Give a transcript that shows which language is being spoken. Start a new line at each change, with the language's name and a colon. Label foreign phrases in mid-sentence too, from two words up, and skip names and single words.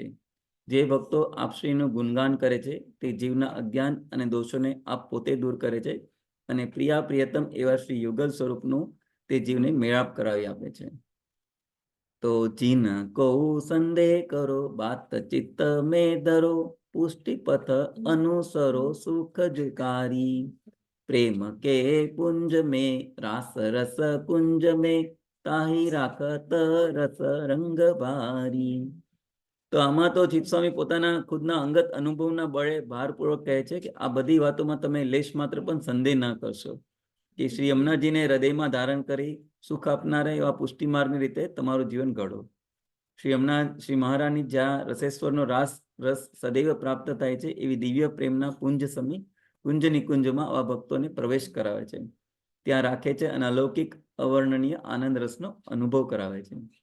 Gujarati: જે ભક્તો આપશ્રીનું ગુણગાન કરે છે તે જીવના અજ્ઞાન અને દોષોને આપ પોતે દૂર કરે છે અને પ્રિયા પ્રિયતમ એવા શ્રી યુગલ સ્વરૂપનું તે જીવને મેળાપ કરાવી આપે છે.
Braj: तो जिन कहूँ संदेह करो बात चित्त में धरो पुष्टि पथ अनुसरो सुख जुकारी प्रेम के कुंज में रास रस कुंज में ताही राखत रस रंग भारी.
Gujarati: તો આમાં તો ચિત્ત સ્વામી પોતાના ખુદના અંગત અનુભવના બળે ભારપૂર્વક કહે છે કે આ બધી વાતોમાં તમે લેશ માત્ર પણ સંદેહ ના કરશો કે શ્રી યમુનાજીને હૃદયમાં ધારણ કરી સુખ આપનારા એવા પુષ્ટિ માર્ગની રીતે તમારું જીવન ઘડો. શ્રી મહારાણી જ્યાં રસેશ્વરનો રસ સદૈવ પ્રાપ્ત થાય છે એવી દિવ્ય પ્રેમના કુંજ નિકુંજમાં આવા ભક્તોને પ્રવેશ કરાવે છે, ત્યાં રાખે છે અને અલૌકિક અવર્ણનીય આનંદ રસનો અનુભવ કરાવે છે.